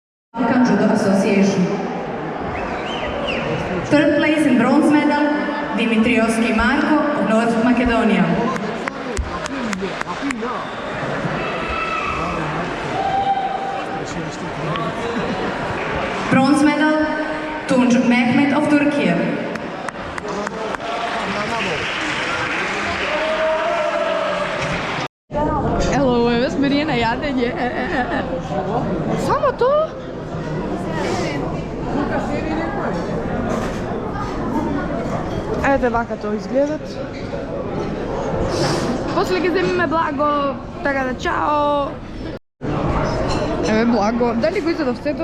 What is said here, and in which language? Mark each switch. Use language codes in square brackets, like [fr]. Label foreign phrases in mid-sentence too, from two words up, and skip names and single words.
[en] Balkan Judo Association. Third place in bronze medal, Dimitrievski Marko of North Macedonia. Bronze medal, Tunç Mehmet of Turkey. Hello, [mk] ево смири на јадење. Само то? Ете вака тоа изгледат. После ги земиме благо, така да чао. Еве благо. Дали го изедов сето?